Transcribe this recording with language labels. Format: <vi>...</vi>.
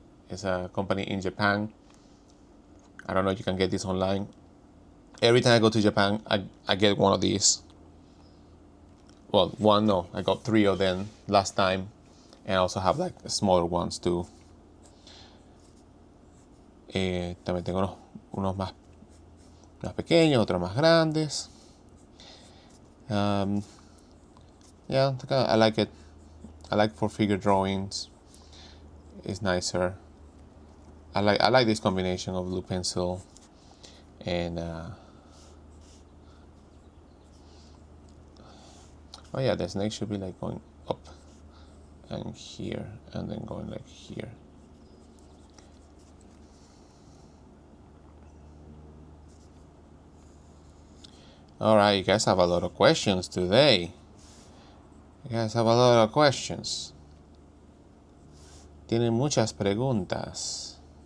<en>It's a company in Japan. I don't know if you can get this online. Every time I go to Japan, I get one of these. Well, I got 3 of them last time, and I also have like smaller ones too.</en> <es>También tengo unos más pequeños, otros más grandes.</es> <en>Yeah, I like it. I like for figure drawings. It's nicer. I like this combination of blue pencil and Oh yeah, the snake should be like going up and here, and then going like here. All right, you guys have a lot of questions today. You guys have a lot of questions.</en> <es>Tienen muchas preguntas.</es>